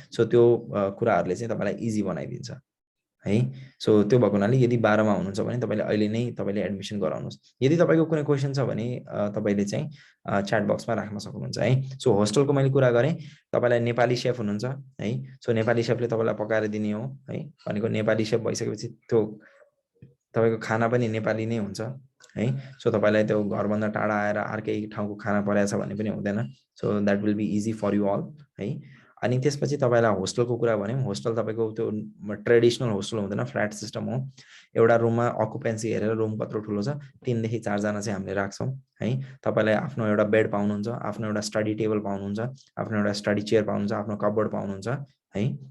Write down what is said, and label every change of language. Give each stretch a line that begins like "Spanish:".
Nepali: So त्यो कुराहरूले चाहिँ तपाईँलाई इजी बनाइदिन्छ है। सो त्यो भएको हुनाले यदि 12 मा हुनुहुन्छ भने तपाईँले अहिले नै तपाईँले एडमिसन गराउनुहोस्। यदि तपाईँको कुनै क्वेसन छ भने तपाईँले चाहिँ च्याट बक्समा राख्न सक्नुहुन्छ है। सो होस्टेलको मैले कुरा गरेँ, तपाईँलाई नेपाली सेफ हुनुहुन्छ है। सो नेपाली सेफले तपाईँलाई पकाएर दिने हो है। भनेको नेपाली सेफ भइसकेपछि त्यो तपाईँको खाना पनि नेपाली नै हुन्छ है। सो तपाईँलाई त्यो घरभन्दा टाढा आएर अर्कै ठाउँको खाना परेछ भन्ने पनि हुँदैन।
English: So that will be easy for you all है।
Nepali: अनि त्यसपछि तपाईँलाई होस्टेलको कुरा भन्यौँ। होस्टेल तपाईँको त्यो ट्रेडिसनल होस्टेल हुँदैन, फ्ल्याट सिस्टम हो। एउटा रुममा अकुपेन्सी हेरेर रुम कत्रो ठुलो छ, 3 देखि 4 जना चाहिँ हामीले राख्छौँ है। तपाईँलाई आफ्नो एउटा बेड पाउनुहुन्छ, आफ्नो एउटा स्टडी टेबल पाउनुहुन्छ, आफ्नो एउटा स्टडी चेयर पाउनुहुन्छ, आफ्नो कपबोर्ड पाउनुहुन्छ है।